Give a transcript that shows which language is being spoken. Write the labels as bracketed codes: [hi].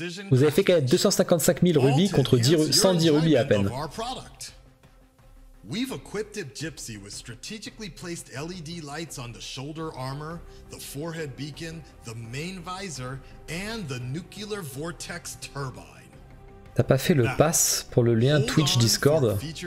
[fr] Vous avez fait quand même 255 000 rubis contre 110 rubis à peine. [en] We've equipped Gypsy with strategically placed LED lights on the shoulder armor, the forehead beacon, the main visor, and the nuclear vortex turbine. [fr] T'as pas fait le pass pour le lien Twitch Discord?